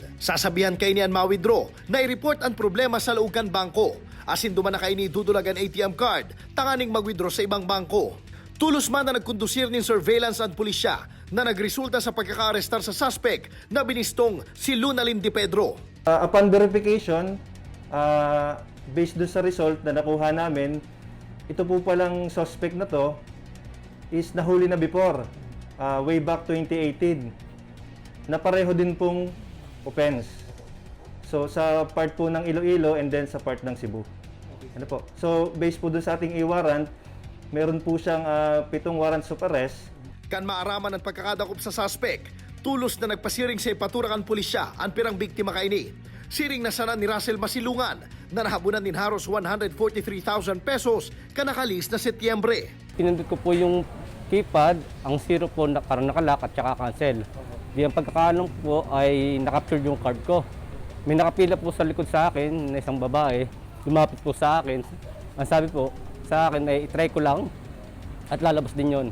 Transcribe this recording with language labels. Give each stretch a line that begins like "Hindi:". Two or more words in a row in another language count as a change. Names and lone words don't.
Bikol: Sasabihan kay niyan mawithdraw na i-report ang problema sa loob kan bangko. Asin duman na kay ni dudulagan ATM card, tanganing mag-withdraw sa ibang bangko. Tulos man na nagkondusir nin surveillance ang pulisya na nagresulta sa pagkaka-arestar sa suspect na binistong si Lunalyn Di Pedro.
English: Upon verification,
Filipino: based doon sa result na nakuha namin, ito po palang suspect na to is nahuli na before,
English: way back 2018,
Filipino: na pareho din pong offense. So sa part po ng Iloilo
English: and then
Filipino: sa part ng Cebu. Ano po? So based po doon sa ating e-warrant, meron po siyang 7
English: warrants of arrest.
Bikol: Kan maaraman ang pagkakadakop sa suspect, tulos na nagpasiring sa ipaturakan pulisya ang pirang biktima kaini. Siring na sana ni Russell Masilungan na nahabunan din haros 143,000 pesos kanakalis na Setyembre.
Filipino: Pinindot ko po yung keypad, ang zero po parang nakalock at saka cancel. Di ang pagkakaanong po ay nakapture yung card ko. May nakapila po sa likod sa akin na isang babae, lumapit po sa akin. Ang sabi po sa akin ay itry ko lang at lalabas din yun.